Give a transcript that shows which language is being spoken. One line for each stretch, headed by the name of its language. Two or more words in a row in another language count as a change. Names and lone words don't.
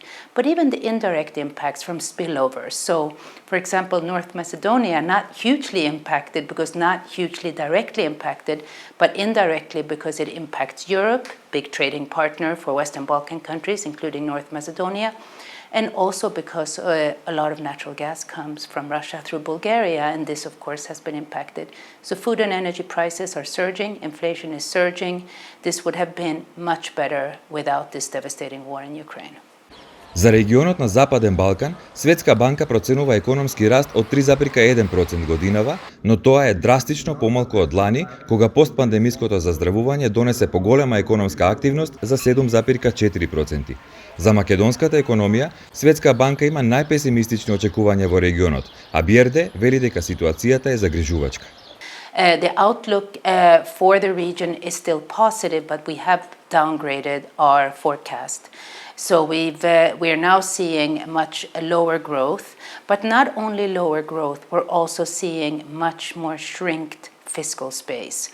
English: But even the indirect impacts from spillovers. So, for example, North Macedonia, not hugely impacted because not hugely directly impacted, but indirectly because it impacts Europe, big trading partner for Western Balkan countries, including North Macedonia, and also because a lot of natural gas comes from Russia through Bulgaria, and this, of course, has been impacted. So food and energy prices are surging, inflation is surging. This would have been much better without this devastating war in Ukraine.
Macedonian: За регионот на Западен Балкан, Светска банка проценува економски раст од 3,1% годинава, но тоа е драстично помалку од лани, кога постпандемиското заздравување донесе поголема економска активност за 7,4%. За македонската економија, Светска банка има најпесимистични очекувања во регионот, а Бирде вели дека ситуацијата е загрижувачка.
English: The outlook for the region is still positive, but we have downgraded our forecast. So we're now seeing much lower growth, but not only lower growth, we're also seeing much more shrinked fiscal space.